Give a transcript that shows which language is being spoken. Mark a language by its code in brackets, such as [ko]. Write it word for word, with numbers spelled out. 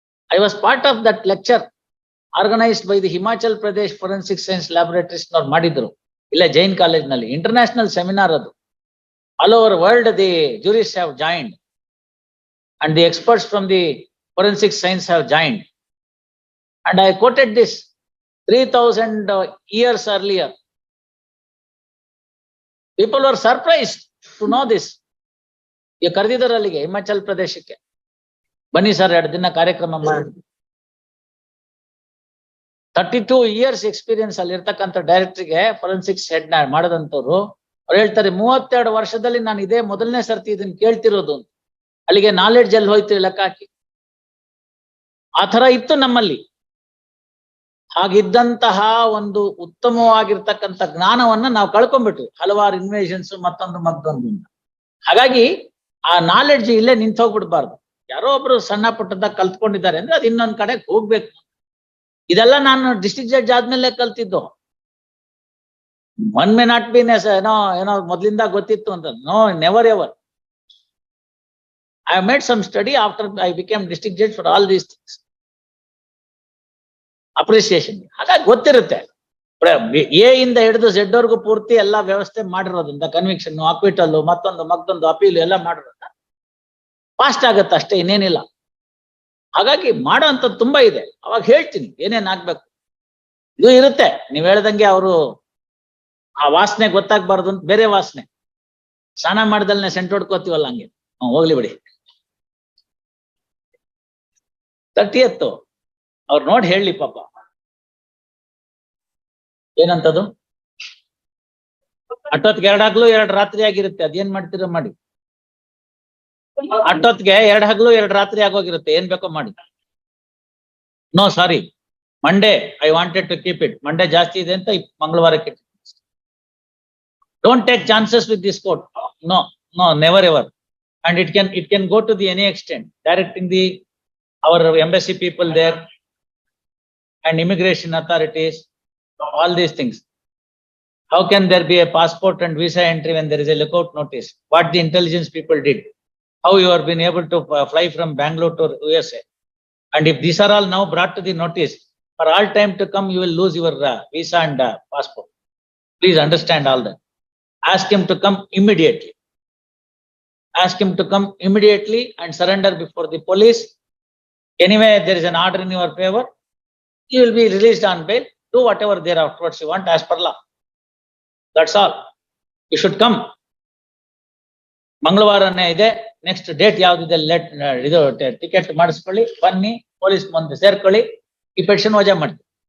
[en] I was part of that lecture organised by the Himachal Pradesh forensic science laboratories [kn] ನವ್ರು ಮಾಡಿದ್ರು ಇಲ್ಲ Jain college ನಲ್ಲಿ. [en] International seminar ಅದು. All over world the juries have joined and the experts from the forensic science have joined and I quoted this three thousand years earlier. People were surprised to know this. [kn] ಈ ಕರೆದಿದ್ದಾರೆ ಅಲ್ಲಿಗೆ ಹಿಮಾಚಲ್ ಪ್ರದೇಶಕ್ಕೆ, ಬನ್ನಿ sir ಎರಡು ದಿನ ಕಾರ್ಯಕ್ರಮ ಮಾಡಿ. Thirty two years experience ಅಲ್ಲಿ ಇರ್ತಕ್ಕಂಥ ಡೈರೆಕ್ಟ್ರಿಗೆ ಫೊರೆನ್ಸಿಕ್ಸ್ ಹೆಡ್ ನ ಮಾಡದಂತವ್ರು ಅವ್ರು ಹೇಳ್ತಾರೆ, ಮೂವತ್ತೆರಡು ವರ್ಷದಲ್ಲಿ ನಾನು ಇದೇ ಮೊದಲನೇ ಸರ್ತಿ ಇದನ್ನ ಕೇಳ್ತಿರೋದು. ಅಲ್ಲಿಗೆ ನಾಲೆಡ್ಜ್ ಅಲ್ಲಿ ಹೋಯ್ತು ಲೆಕ್ಕ ಹಾಕಿ. ಆ ತರ ಇತ್ತು ನಮ್ಮಲ್ಲಿ. ಹಾಗಿದ್ದಂತಹ ಒಂದು ಉತ್ತಮವಾಗಿರ್ತಕ್ಕಂಥ ಜ್ಞಾನವನ್ನ ನಾವು ಕಳ್ಕೊಂಡ್ಬಿಟ್ವಿ ಹಲವಾರು ಇನ್ವೇಷನ್ಸ್ ಮತ್ತೊಂದು ಮತ್ತೊಂದು. ಹಾಗಾಗಿ ಆ ನಾಲೆಡ್ಜ್ ಇಲ್ಲೇ ನಿಂತೋಗ್ಬಿಡ್ಬಾರ್ದು. ಯಾರೋ ಒಬ್ರು ಸಣ್ಣ ಪುಟ್ಟದಾಗ ಕಲ್ತ್ಕೊಂಡಿದ್ದಾರೆ ಅಂದ್ರೆ ಅದು ಇನ್ನೊಂದ್ ಕಡೆಗೆ ಹೋಗ್ಬೇಕು. ಇದೆಲ್ಲ ನಾನು ಡಿಸ್ಟ್ರಿಕ್ಟ್ ಜಡ್ಜ್ ಆದ್ಮೇಲೆ ಕಲ್ತಿದ್ದು. [en] one may not be ness [kn] ಏನೋ ಏನೋ ಮೊದ್ಲಿಂದ ಗೊತ್ತಿತ್ತು ಅಂತ, [en] No never ever. I made some study after I became district judge for all these things. Appreciation. [kn] ಹಾಗಾಗಿ ಗೊತ್ತಿರುತ್ತೆ ಎ ಇಂದ ಹಿಡಿದು ಝೆಡ್ ವರ್ಗೂ ಪೂರ್ತಿ ಎಲ್ಲಾ ವ್ಯವಸ್ಥೆ ಮಾಡಿರೋದ್ರಿಂದ, ಕನ್ವಿಕ್ಷನ್, ಅಕ್ವಿಟಲ್, ಮತ್ತೊಂದು ಮತ್ತೊಂದು ಅಪೀಲ್ ಎಲ್ಲ ಮಾಡಿರೋದ್ರಿಂದ ಫಾಸ್ಟ್ ಆಗತ್ತೆ ಅಷ್ಟೇ, ಇನ್ನೇನಿಲ್ಲ. ಹಾಗಾಗಿ ಮಾಡೋ ಅಂಥದ್ದು ತುಂಬಾ ಇದೆ. ಅವಾಗ ಹೇಳ್ತೀನಿ ಏನೇನ್ ಆಗ್ಬೇಕು. ಇದು ಇರುತ್ತೆ, ನೀವ್ ಹೇಳ್ದಂಗೆ ಅವರು ಆ ವಾಸನೆ ಗೊತ್ತಾಗ್ಬಾರ್ದು ಅಂತ ಬೇರೆ ವಾಸನೆ, ಸ್ನಾನ ಮಾಡ್ದಲ್ನೆ ಸೆಂಟ್ ಹೊಡ್ಕೋತೀವಲ್ಲ ಹಂಗೆ. ಹ್ಮ್ ಹೋಗ್ಲಿ ಬಿಡಿ. ತರ್ಟಿಯತ್ತು ಅವ್ರು ನೋಡಿ ಹೇಳಿ ಪಾಪ ಏನಂತದು. ಅಟ್ಟೊತ್ಗೆ ಎರಡ್ ಹಗ್ಲು ಎರಡ್ ರಾತ್ರಿ ಆಗಿರುತ್ತೆ, ಅದೇನ್ ಮಾಡ್ತೀರ ಮಾಡಿ. ಅಟ್ಟೊತ್ಗೆ ಎರಡ್ ಹಗ್ಲು ಎರಡ್ ರಾತ್ರಿ ಆಗೋಗಿರುತ್ತೆ, ಏನ್ ಬೇಕೋ ಮಾಡಿ. [en] no sorry, Monday I wanted to keep it, [kn] Monday ಜಾಸ್ತಿ ಇದೆ ಅಂತ ಮಂಗಳವಾರಕ್ಕೆ. [en] Don't take chances with this court, no no never ever. And it can it can go to the any extent, directing the our embassy people there and immigration authorities, all these things. How can there be a passport and visa entry when there is a lookout notice? What the intelligence people did, how you have been able to uh, fly from Bangalore to U S A, and if these are all now brought to the notice, for all time to come you will lose your uh, visa and uh, passport. Please understand all that. Ask him to come immediately. Ask him to come immediately and surrender before the police. Anyway, there is an order in your favor. You will be released on bail. Do whatever thereafter you want as per law. That's all. You should come. [kn] ಮಂಗಳವಾರನೇ ಇದೆ, [en] next date [kn] ಯಾವ್ದಿದೆ let ಇದು ticket ಮಾಡಿಸ್ಕೊಳ್ಳಿ, ಬನ್ನಿ, police ಮುಂದೆ ಸೇರ್ಕೊಳ್ಳಿ, ಈ petition ವಜಾ ಮಾಡ್ತೀವಿ.